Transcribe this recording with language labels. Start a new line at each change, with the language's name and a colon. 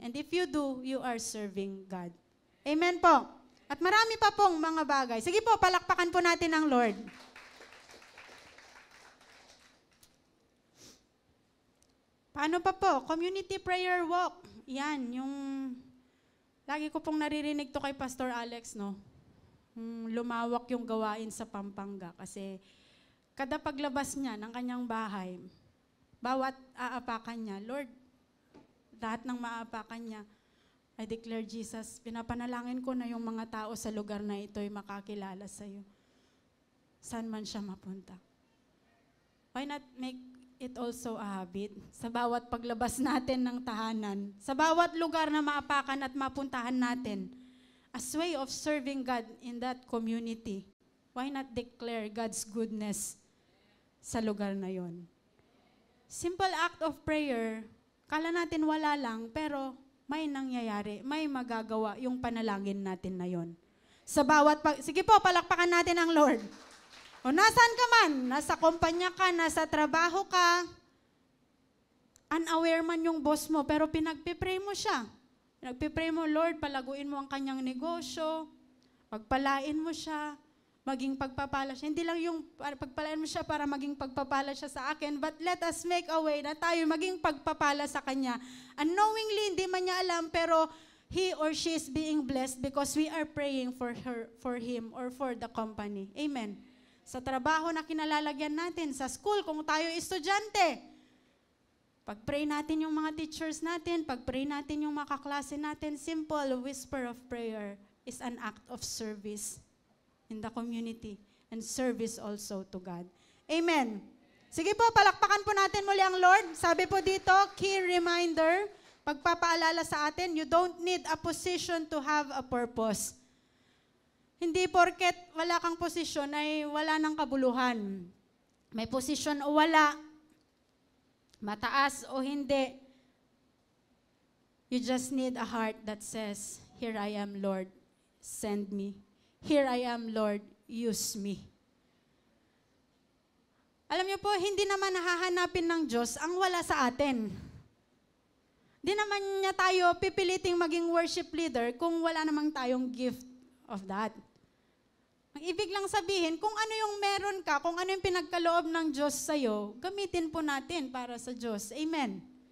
English: And if you do, you are serving God.
Filipino: Amen po. At marami pa pong mga bagay. Sige po, palakpakan po natin ang Lord. Paano pa po?
English: Community prayer walk.
Filipino: Yan, yung lagi ko pong naririnig to kay Pastor Alex, no? Lumawak yung gawain sa Pampanga kasi kada paglabas niya ng kanyang bahay, bawat aapakan niya, Lord, lahat ng maapakan niya,
English: I declare Jesus,
Filipino: pinapanalangin ko na yung mga tao sa lugar na ito ay makakilala sa iyo. Saan man siya mapunta.
English: Why not make it also a habit?
Filipino: Sa bawat paglabas natin ng tahanan, sa bawat lugar na maapakan at mapuntahan natin,
English: as way of serving God in that community, why not declare God's goodness
Filipino: sa lugar na yon?
English: Simple act of prayer,
Filipino: kala natin wala lang, pero may nangyayari, may magagawa yung panalangin natin na yon. Sa bawat sige po, palakpakan natin ang Lord. O nasaan ka man, nasa kumpanya ka, nasa trabaho ka, unaware man yung boss mo, pero pinagpipray mo siya. Pinagpipray mo, Lord, palaguin mo ang kanyang negosyo, pagpalain mo siya, maging pagpapala siya. Hindi lang yung pagpalain mo siya para maging pagpapala siya sa akin,
English: but let us make a way
Filipino: na tayo maging pagpapala sa kanya.
English: Unknowingly,
Filipino: hindi man niya alam, pero
English: he or she is being blessed because we are praying for her, for him, or for the company.
Filipino: Amen. Sa trabaho na kinalalagyan natin, sa school, kung tayo estudyante, pag-pray natin yung mga teachers natin, pag-pray natin yung mga kaklase natin,
English: simple whisper of prayer is an act of service in the community and service also to God.
Filipino: Amen. Sige po, palakpakan po natin muli ang Lord. Sabi po dito, key reminder, pagpapaalala sa atin,
English: you don't need a position to have a purpose.
Filipino: Hindi porket wala kang posisyon ay wala ng kabuluhan. May posisyon o wala, mataas o hindi,
English: you just need a heart that says, here I am, Lord, send me. Here I am, Lord, use me.
Filipino: Alam niyo po, hindi naman hahanapin ng Diyos ang wala sa atin. Di naman niya tayo pipiliting maging worship leader kung wala namang tayong gift of that. Ang ibig lang sabihin, kung ano yung meron ka, kung ano yung pinagkaloob ng Diyos sa'yo, gamitin po natin para sa Diyos. Amen.